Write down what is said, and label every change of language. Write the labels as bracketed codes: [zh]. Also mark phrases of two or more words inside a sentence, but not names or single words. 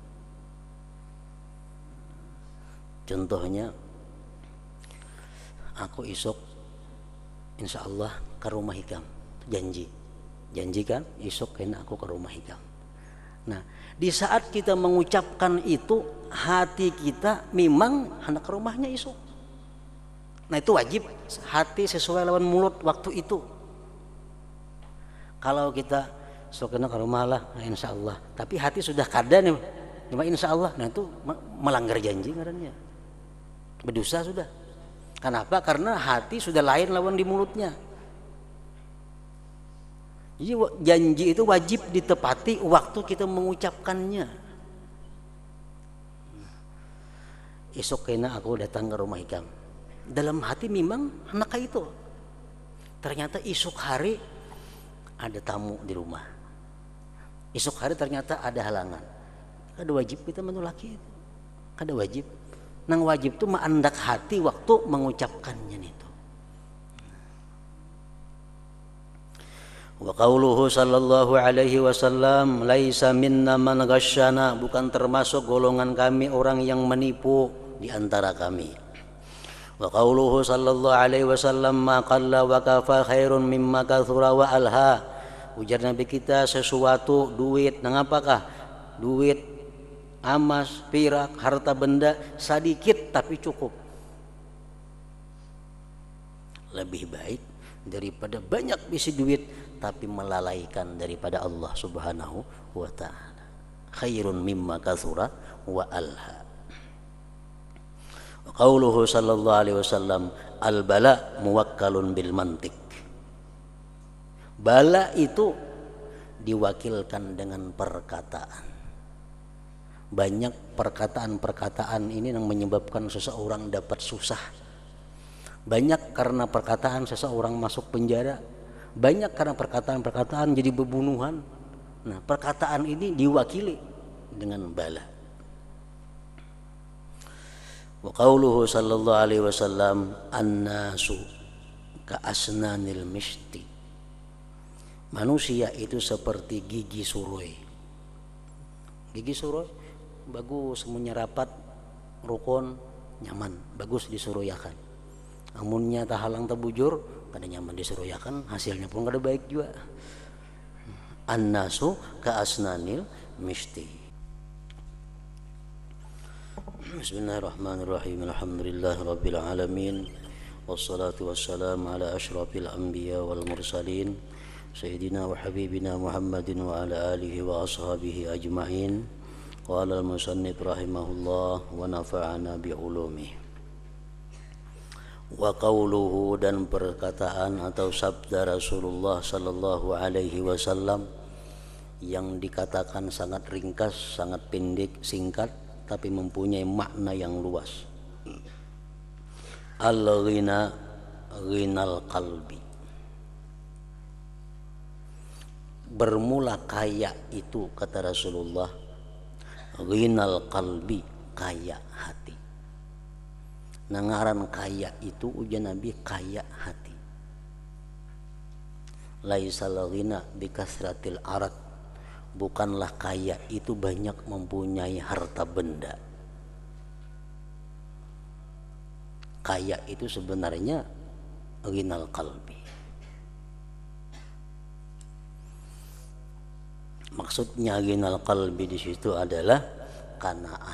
[bjn] Contohnya, aku esok [ar] إن شاء الله [bjn] ke rumah Hikam, janji kan esok kena aku ke rumah Hikam. [id] Nah, di saat kita mengucapkan itu, hati kita memang hendak ke rumahnya esok. [bjn] Nah, itu wajib, hati sesuai lawan mulut waktu itu. Kalau kita so kena ke rumah lah, nah [ar] إن شاء الله, [bjn] tapi hati sudah kada nih, cuma [ar] إن شاء الله, [bjn] nah itu melanggar janji ngarannya, berdosa sudah. [id] Kenapa? [bjn] Karena hati sudah lain lawan di mulutnya. Jadi janji itu wajib ditepati waktu kita mengucapkannya. Esok kena aku datang ke rumah Hikam, dalam hati memang anak itu. [id] Ternyata esok hari ada tamu di rumah. [bjn] Esok hari ternyata ada halangan. Kada wajib kita menolaki itu. Kada wajib. Nang wajib itu menandak hati waktu mengucapkannya itu. [ar] وقوله صلى الله عليه وسلم ليس منا من غشنا, [id] bukan termasuk golongan kami orang yang menipu di antara kami. [ar] وقوله صلى الله عليه وسلم ما قل وكفى خير مما كثر وألهى. [bjn] Ujar Nabi kita, sesuatu duit, nang apakah? [id] Duit, emas, perak, harta benda sedikit tapi cukup. [bjn] Lebih baik daripada banyak bisi duit tapi melalaikan daripada [ar] الله سبحانه وتعالى. خير مما كثر وألهى. وقوله صلى الله عليه وسلم البلاء موكل بالمنطق. [id] Bala itu diwakilkan dengan perkataan. Banyak perkataan-perkataan ini yang menyebabkan seseorang dapat susah. Banyak karena perkataan seseorang masuk penjara. Banyak karena perkataan-perkataan jadi pembunuhan. Nah, perkataan ini diwakili dengan bala. [ar] وقوله صلى الله عليه وسلم الناس كأسنان المشط. [id] Manusia itu seperti gigi suroi. [bjn] Gigi suroi bagus, menyerapat, rukun, nyaman, bagus disuruyakan. Amunnya tahalang tabujur, kada nyaman disuruyakan, hasilnya pun kada baik juga. [ar] الناس كأسنان المشط. بسم الله الرحمن الرحيم. الحمد لله رب العالمين والصلاة والسلام على أشرف الأنبياء والمرسلين سيدنا وحبيبنا محمد وعلى آله وأصحابه أجمعين. قال المصنف رحمه الله ونفعنا بعلومه. وقوله, [id] dan perkataan atau sabda Rasulullah [ar] صلى الله عليه وسلم [id] yang dikatakan sangat ringkas, sangat pendek, singkat, tapi mempunyai makna yang luas. [ar] الغنى غنى القلب. [id] Bermula kaya itu, kata Rasulullah, [ar] غنى القلب, [id] kaya hati. [bjn] Nangaran kaya itu ujian Nabi kaya hati. [ar] ليس الغنى بكثرة العرض. [id] Bukanlah kaya itu banyak mempunyai harta benda. Kaya itu sebenarnya [ar] غنى القلب. [id] Maksudnya [ar] غنى القلب [id] di situ adalah qanaah.